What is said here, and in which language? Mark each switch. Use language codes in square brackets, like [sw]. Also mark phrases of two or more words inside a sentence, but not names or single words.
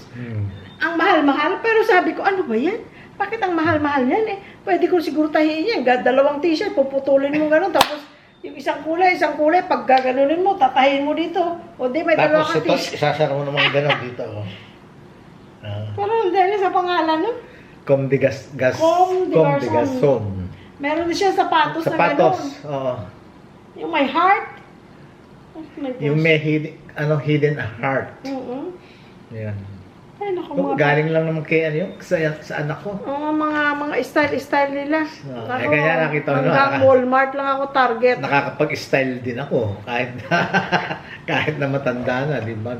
[tl] Ang mahal-mahal, pero sabi ko, ano ba yan? Bakit ang mahal-mahal yan eh? Pwede ko siguro tahiin yan. Dalawang t-shirt, puputulin mo gano'n. Tapos yung isang kulay, pag gaganunin mo, tatahin mo dito. O di, may dalawa Tapos kang ito, t-shirt. isasara mo naman gano'n dito. Oh. Parang dahil sa pangalan, no? Comme de Comme des Garçons. Garçon. Meron din siya sapatos na Sapatos. gano'n. Oo. Yung may heart. [en] Oh my gosh. [tl] Yung may [en] hidden heart. [tl] Yan. Ay, naku, Oh, galing lang naman kay sa anak ko. mga style nila. Kaya nakita mo, hanggang Walmart lang ako target. Nakakapag-style din ako kahit na matanda na, di ba?